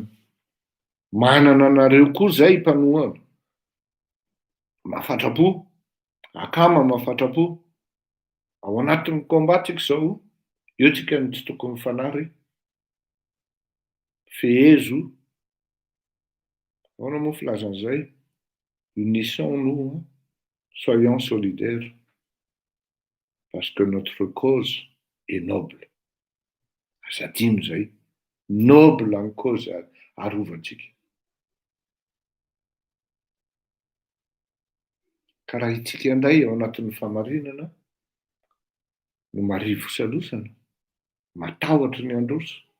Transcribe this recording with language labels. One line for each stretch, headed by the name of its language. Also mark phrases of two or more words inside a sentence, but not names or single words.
Malagasy: Manana anareo koa zay mpanohana. Mahafatrapo. Akama mahafatrapo. Ao anatin'ny kombatsika zao, eo tsika ny tsy tokony mifanary. Fehezo Ahoana moa filazan'izay?
French: Unissons-nous, soyons solidaires, parce que notre cause est noble.
Malagasy: Azadino zay, noble ny cause arovantsika. Ka raha itsika indray ao anatin'ny famarinana no marivo salosana, matahotra ny androso.